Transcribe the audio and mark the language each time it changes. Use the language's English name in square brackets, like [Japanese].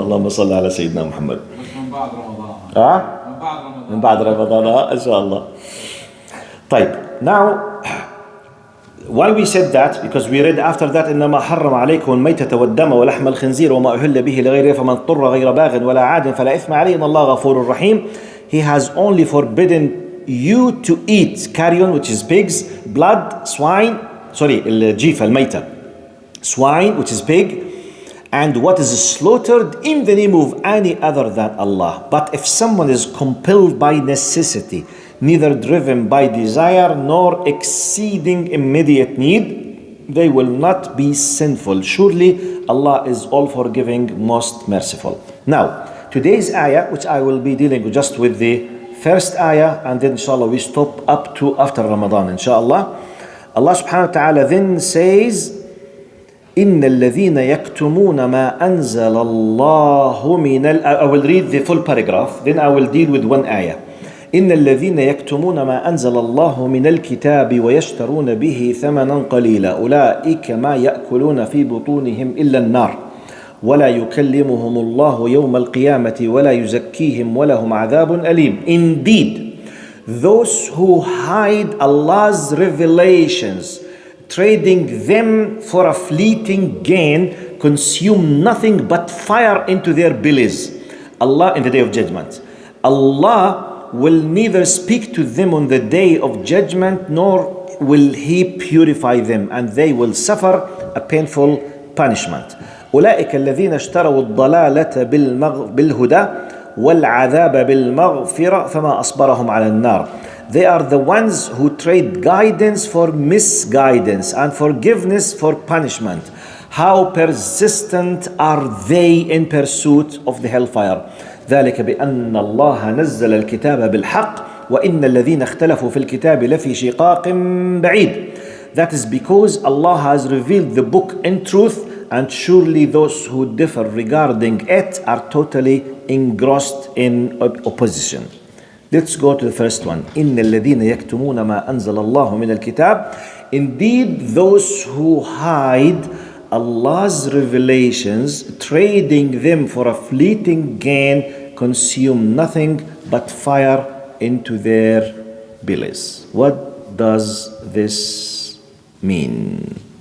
[Arabic] اللهم صل على سيدنا محمد. من بعد رمضان. من بعد رمضان إن شاء الله. طيب, now [English] why we said that? Because we read after that [Arabic] إنما حرم عليكم الميتة والدم ولحم الخنزير وما أهل به لغيره فمن اضطر غير باغ ولا عاد فلا إثم عليه إن الله غفور رحيم. [English] He has only forbidden you to eat carrion, which is pigs, blood, swine, [Arabic] الجيفة الميتة, [English] swine, which is pig, and what is slaughtered in the name of any other than Allah. But if someone is compelled by necessity, neither driven by desire nor exceeding immediate need, they will not be sinful. Surely Allah is all forgiving, most merciful. Now, today's ayah, which I will be dealing just with the first ayah, and then inshallah we stop up to after Ramadan, inshallah. Allah subhanahu wa ta'ala then says, [Arabic] إن الذين يكتمون ما أنزل الله من [English] I will read the full paragraph, then I will deal with one ayah. [Arabic] إن الذين يكتمون ما أنزل الله من الكتاب ويشترون به ثمنا قليلا أولئك ما يأكلون في بطونهم إلا النار ولا يكلمهم الله يوم القيامة ولا يزكيهم ولهم عذاب أليم. [English] Indeed, those who hide Allah's revelations, trading them for a fleeting gain, consume nothing but fire into their bellies. Allah in the day of judgment. Allah will neither speak to them on the day of judgment nor will He purify them, and they will suffer a painful punishment. [Arabic] أولئك الذين اشتروا الضلالة بالهدى والعذاب بالمغفرة فما أصبرهم على النار. [English] They are the ones who trade guidance for misguidance and forgiveness for punishment. How persistent are they in pursuit of the hellfire. [Arabic] ذلك بأن الله نزل الكتاب بالحق وإن الذين اختلفوا في الكتاب لفي شقاق بعيد. [English] That is because Allah has revealed the book in truth, and surely those who differ regarding it are totally engrossed in opposition. Let's go to the first one. [Arabic] إن الذين يكتمون ما أنزل الله من الكتاب. [English] Indeed, those who hide Allah's revelations, trading them for a fleeting gain, consume nothing but fire into their bellies. What does this mean?